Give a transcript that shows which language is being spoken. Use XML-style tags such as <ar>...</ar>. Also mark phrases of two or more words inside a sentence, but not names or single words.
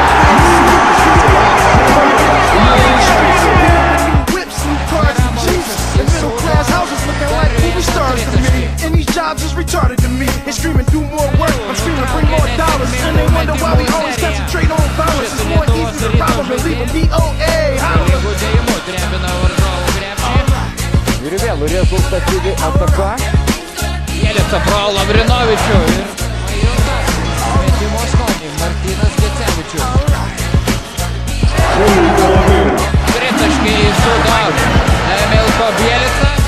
<en>Whips and cars and Jesus, and middle class houses looking like movie stars to me. And these jobs is retarded to me. They screaming, do more work. I'm screaming, bring more dollars. And they wonder why we always concentrate on violence. It's more easy to rob them and leave a DOA.</en> <lt>Ir vėl rezultatyvi ataka. Jelica pro Lavrinovičių ir metimo skonį Martynas Gecevičius. 3 taškai sudaro Milko Bielica.</lt>